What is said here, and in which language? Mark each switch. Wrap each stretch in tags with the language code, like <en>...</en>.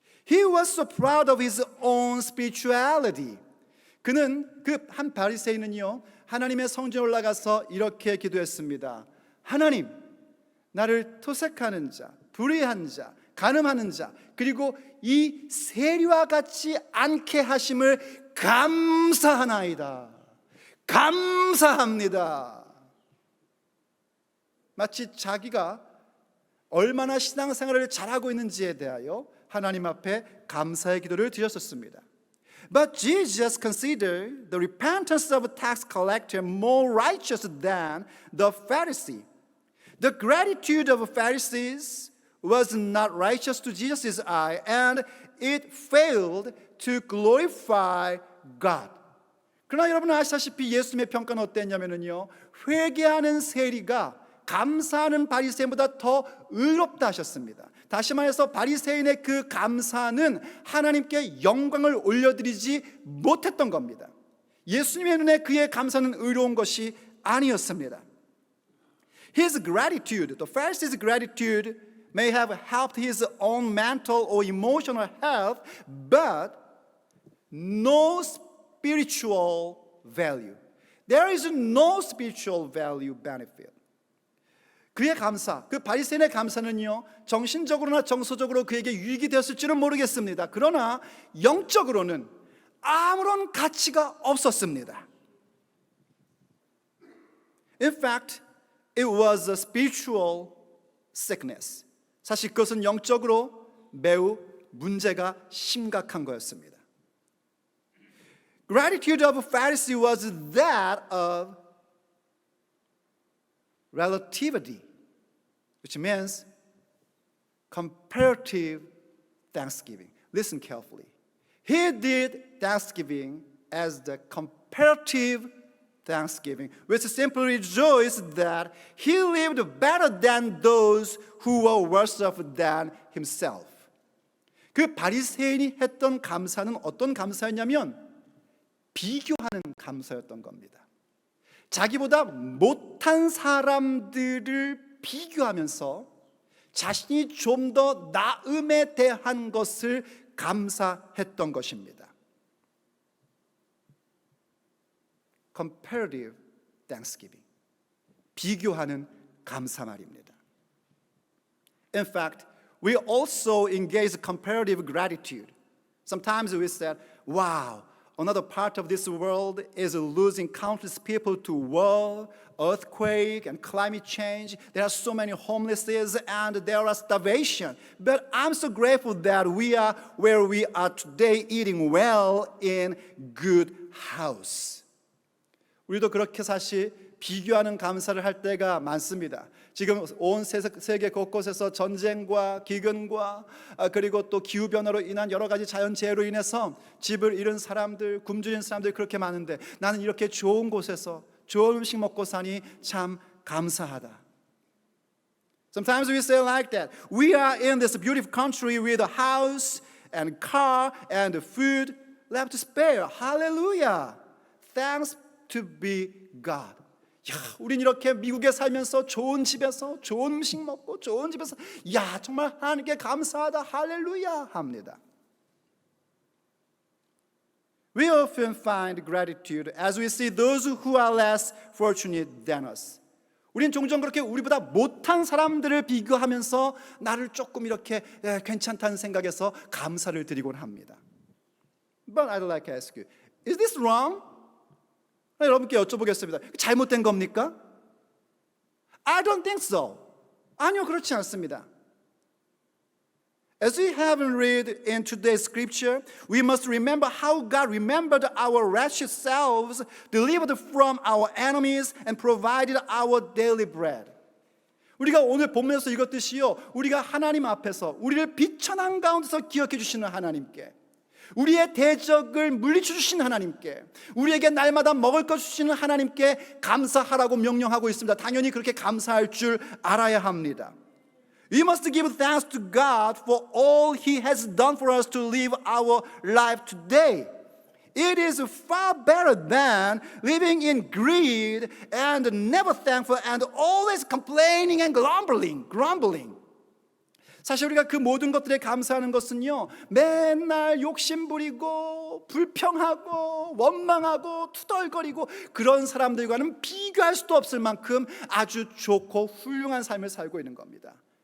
<en>He was so proud of his own spirituality.</en> <ko>그는 그 한 바리새인은요, 하나님의 성전에 올라가서 이렇게 기도했습니다. 하나님, 나를 토색하는 자, 불의한 자, 간음하는 자, 그리고 이 세리와 같이 않게 하심을 감사하나이다. 감사합니다. 마치 자기가 얼마나 신앙생활을 잘하고 있는지에 대하여 하나님 앞에 감사의 기도를 드렸었습니다.</ko> <en>But Jesus considered the repentance of a tax collector more righteous than the Pharisee. The gratitude of Pharisees was not righteous to Jesus' eye, and it failed to glorify God.</en> <ko>그러나 여러분 아시다시피 예수님의 평가는 어땠냐면요, 회개하는 세리가 감사하는 바리새인보다 더 의롭다 하셨습니다. 다시 말해서 바리새인의 그 감사는 하나님께 영광을 올려드리지 못했던 겁니다. 예수님의 눈에 그의 감사는 의로운 것이 아니었습니다.</ko> <en>His gratitude, the Pharisee's gratitude, may have helped his own mental or emotional health, but no spiritual value. There is no spiritual value benefit.</en> <ko>그의 감사, 그 바리새인의 감사는요, 정신적으로나 정서적으로 그에게 유익이 되었을지는 모르겠습니다. 그러나 영적으로는 아무런 가치가 없었습니다.</ko> <en>In fact, it was a spiritual sickness.</en> <ko>사실 그것은 영적으로 매우 문제가 심각한 거였습니다.</ko> <en>Gratitude of Pharisee was that of relativity, which means comparative thanksgiving. Listen carefully. He did thanksgiving as the comparative thanksgiving, which simply rejoiced that he lived better than those who were worse off than himself.</en> <ko>그 바리새인이 했던 감사는 어떤 감사였냐면 비교하는 감사였던 겁니다. 자기보다 못한 사람들을 비교하면서 자신이 좀 더 나음에 대한 것을 감사했던 것입니다.</ko> <en>Comparative thanksgiving.</en> <ko>비교하는 감사 말입니다.</ko> <en>In fact, we also engage comparative gratitude. Sometimes we said, wow, another part of this world is losing countless people to war, earthquake, and climate change. There are so many homelesses and there are starvation. But I'm so grateful that we are where we are today, eating well in good house.</en> <ko>우리도 그렇게 사실 비교하는 감사를 할 때가 많습니다. 지금 온 세계 곳곳에서 전쟁과 기근과 그리고 또 기후변화로 인한 여러 가지 자연재해로 인해서 집을 잃은 사람들, 굶주린 사람들이 그렇게 많은데 나는 이렇게 좋은 곳에서 좋은 음식 먹고 사니 참 감사하다.</ko> <en>Sometimes we say like that. We are in this beautiful country with a house and car and food left to spare. Hallelujah. Thanks to be God.</en> <ko>야, 우린 이렇게 미국에 살면서 좋은 집에서 좋은 음식 먹고 좋은 집에서 야, 정말 하나님께 감사하다. 할렐루야 합니다.</ko> <en>We often find gratitude as we see those who are less fortunate than us.</en> <ko>우린 종종 그렇게 우리보다 못한 사람들을 비교하면서 나를 조금 이렇게 괜찮다는 생각에서 감사를 드리곤 합니다.</ko> <en>But I'd like to ask you, is this wrong?</en> <ko>여러분께 여쭤보겠습니다. 잘못된 겁니까?</ko> <en>I don't think so.</en> <ko>아니요, 그렇지 않습니다.</ko> <en>As we have read in today's scripture, we must remember how God remembered our wretched selves, delivered from our enemies, and provided our daily bread.</en> <ko>우리가 오늘 본문에서 읽었듯이요, 우리가 하나님 앞에서 우리를 비천한 가운데서 기억해 주시는 하나님께, 우리의 대적을 물리쳐 주신 하나님께, 우리에게 날마다 먹을 것 주시는 하나님께 감사하라고 명령하고 있습니다. 당연히 그렇게 감사할 줄 알아야 합니다.</ko> <en>We must give thanks to God for all He has done for us to live our life today. It is far better than living in greed and never thankful and always complaining and grumbling.</en> <ko>사실 우리가 그 모든 것들에 감사하는 것은요, 맨날 욕심부리고 불평하고 원망하고 투덜거리고 그런 사람들과는 비교할 수도 없을 만큼 아주 좋고 훌륭한 삶을 살고 있는 겁니다.</ko>